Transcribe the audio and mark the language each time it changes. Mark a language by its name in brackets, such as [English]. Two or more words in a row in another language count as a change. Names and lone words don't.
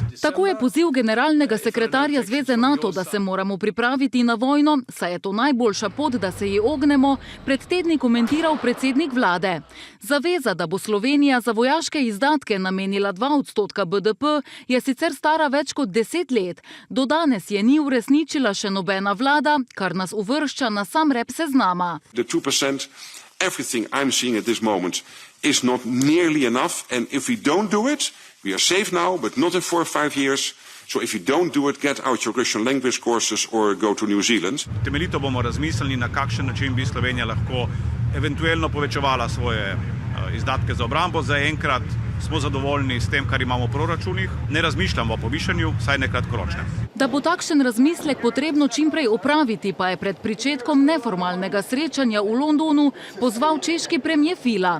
[Slovenian] Tako je poziv generalnega sekretarja Zveze NATO, da se moramo pripraviti na vojno, saj je to najboljša pot, da se ji ognemo, pred tedni komentiral predsednik vlade. Zaveza, da bo Slovenija za vojaške izdatke namenila 2% BDP, je sicer stara več kot 10 let. Do danes je ni uresničila še nobena vlada, kar nas uvršča na sam rep seznama. [English] Everything I'm seeing at this moment is not nearly enough, and if we don't do it, we are safe now, but not in 4 or 5 years. So if you don't do it, get out your Russian language courses or go to New Zealand. [Slovenian] Temeljito bomo razmislili, na kakšen način bi Slovenija lahko eventualno povečevala svoje izdatke za obrambo. Zaenkrat smo zadovoljni s tem, kar imamo v proračunih. Ne razmišljamo o povišanju, saj ne kratkoročnem. Da bo takšen razmislek potrebno čimprej opraviti, pa je pred pričetkom neformalnega srečanja v Londonu pozval češki premijer Fiala.